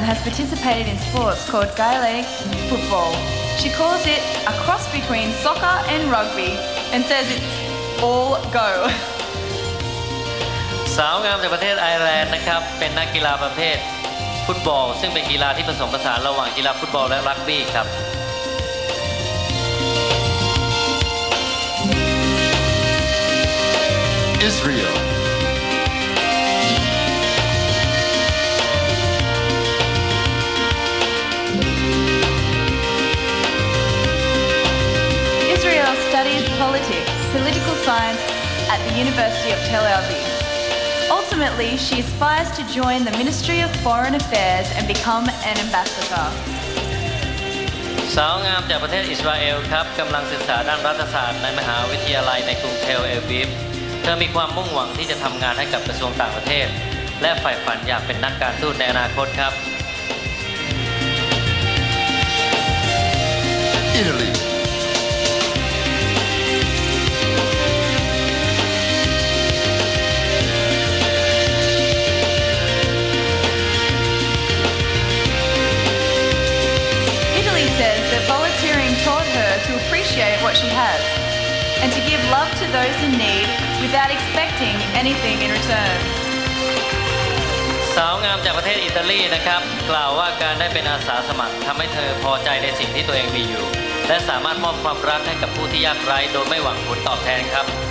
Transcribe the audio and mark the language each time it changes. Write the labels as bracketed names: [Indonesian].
[English] participated in sports called Gaelic football. She calls it a cross between soccer and rugby and says it's all go. [Thai] สาวงามจากประเทศไอร์แลนด์นะครับเป็นนักกีฬาประเภทฟุตบอลซึ่งเป็นกีฬาที่ผสมผสานระหว่างกีฬาฟุตบอลและรักบี้ครับ [English] Israel. Israel studies politics, political science at the University of Tel Aviv. Ultimately, she aspires to join the Ministry of Foreign Affairs and become an ambassador. [Thai] สาวงามจากประเทศอิสราเอลครับกำลังศึกษาด้านรัฐศาสตร์ในมหาวิทยาลัยในกรุงเทลอาวีฟเธอมีความมุ่งหวังที่จะทำงานให้กับกระทรวงต่างประเทศและใฝ่ฝันอยากเป็นนักการทูตในอนาคตครับ [English] Italy. Italy says that volunteering taught her to appreciate what she has and to give love to those in need without expecting anything in return. [Thai] สาวงามจากประเทศอิตาลีนะครับกล่าวว่าการได้เป็นอาสาสมัครทำให้เธอพอใจในสิ่งที่ตัวเองมีอยู่และสามารถมอบความรักให้กับผู้ที่ยากไร้โดยไม่หวังผลตอบแทนครับ